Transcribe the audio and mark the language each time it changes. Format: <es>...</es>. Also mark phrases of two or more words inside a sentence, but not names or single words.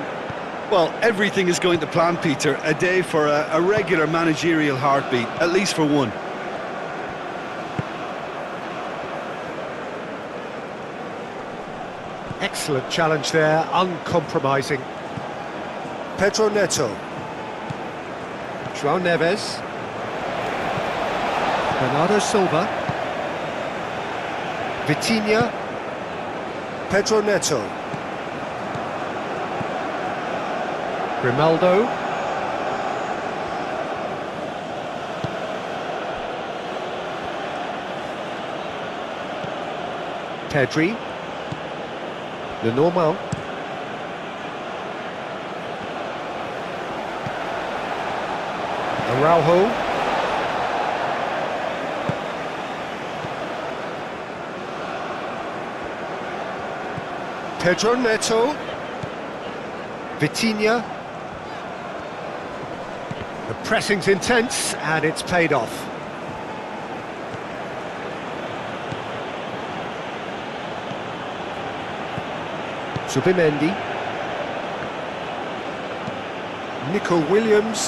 <en>Well, everything is going to plan, Peter. A day for a regular managerial heartbeat, at least for one. Excellent challenge there, uncompromising. Pedro Neto. João Neves. Bernardo Silva. Vitinha. Pedro Neto. Grimaldo. Pedri. Lenormand. Araujo. Pedro Neto. Vitinha. The pressing's intense and it's paid off. Zubimendi. Nico Williams.</en>